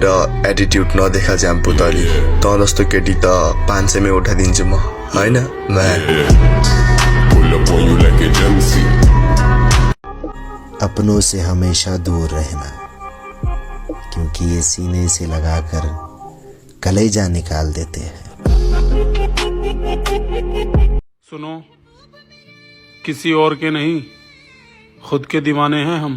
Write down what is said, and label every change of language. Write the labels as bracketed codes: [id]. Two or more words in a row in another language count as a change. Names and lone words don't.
[ne] एटिट्युड नदेखा ज्याम्पुतली, त जस्तो केटी त 500 मै उठाइदिन्छु म, हैन? [hi] अपनों से हमेशा दूर रहना, क्योंकि ये सीने से लगाकर कलेजा निकाल देते हैं। सुनो, किसी और के नहीं, खुद के दीवाने हैं हम।